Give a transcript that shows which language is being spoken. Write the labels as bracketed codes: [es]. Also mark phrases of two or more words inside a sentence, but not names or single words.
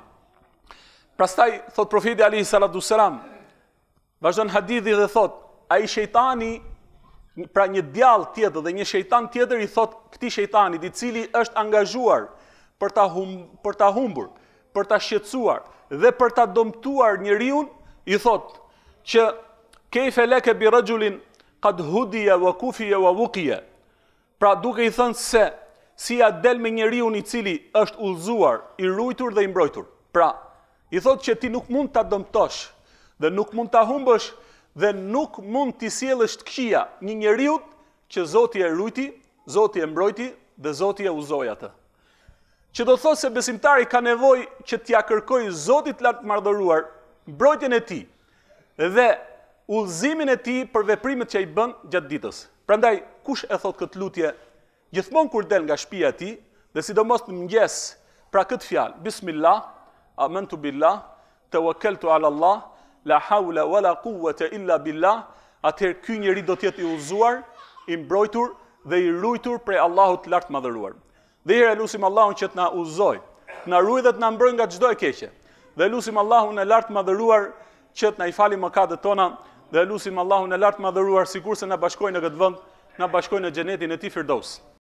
[sq] Pastaj thot profeti [ar] عليه الصلاة السلام, [sq] vazhdon hadithi dhe thot, ai shejtani, pra një djall tjetër dhe një shejtan tjetër i thot këtij shejtanit, i cili është angazhuar për ta humbur, për ta shqetësuar dhe për ta dëmtuar njeriu, i thot që [ar] كيف لك ب رجل قد هدي و كفي و وقي. [sq] Pra duke i thënë se si ja del me njeriu i cili është udhëzuar, i rujtur dhe i mbrojtur. Pra, i thot që ti nuk mund ta dëmtosh dhe nuk mund ta humbësh dhe nuk mund t'i sjellësh të këqija një njeriu që Zoti e rujti, Zoti e mbrojti dhe Zoti e udhëzoi atë. Që do thotë se besimtari ka nevojë që t'ia kërkojë Zotit lart madhëruar mbrojtjen e tij dhe udhëzimin e tij për veprimet që ai bën gjatë ditës. Prandaj kush e thot këtë lutje gjithmonë kur del nga shtëpia e tij, dhe sidomos në mëngjes, pra këtë fjalë, [ar] بسم الله، آمنت بالله، توكلت على الله، لا حول ولا قوة إلا بالله, [sq] atëherë ky njeri do të jetë i udhëzuar, i mbrojtur dhe i rujtur prej Allahut lart madhëruar. Dhe herë lutim Allahun që të na udhëzoj, na ruaj dhe të na mbrojë nga çdo e keqe. Dhe lutim Allahun e lart madhëruar që të na i falë mëkatet tona, dhe lutim Allahun e lart madhëruar sikurse na bashkojnë në këtë vend, na bashkojnë në xhenetin e tij Firdaus.